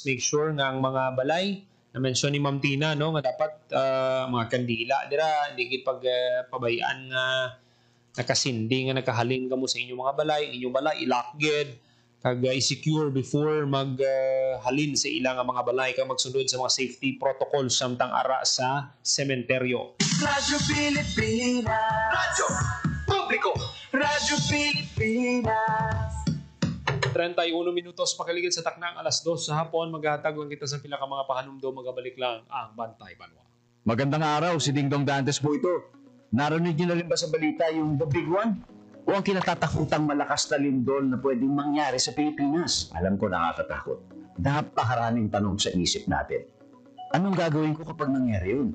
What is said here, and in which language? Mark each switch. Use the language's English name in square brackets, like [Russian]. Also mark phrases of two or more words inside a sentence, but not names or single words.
[English] Make sure [Hiligaynon] nga ang mga balay na mention ni Ma'am Tina no nga dapat mga kandila dira hindi gid pabayaan nga nakasindi nga nakahalin kamo sa inyong mga balay, inyong balay i-lock gid kag i-secure before maghalin sa ilang mga balay kag magsunod sa mga [English] safety protocols [Hiligaynon] samtang ara sa sementeryo. Radyo Pilipinas. Radyo Publiko. Radyo Pilipinas. 31 minutos makaligid sa taknang alas 2 sa hapon, maghatag lang kita sa pila ka mga pahanumdo, magabalik lang ang Bantay Banwa. [Filipino] Magandang araw, si Dingdong Dantes po ito. Narinig niyo na rin ba sa balita yung The Big One? O ang kinatatakutang malakas na lindol na pwedeng mangyari sa Pilipinas? Alam ko nakakatakot. Napakaraming tanong sa isip natin. Anong gagawin ko kapag nangyari yun?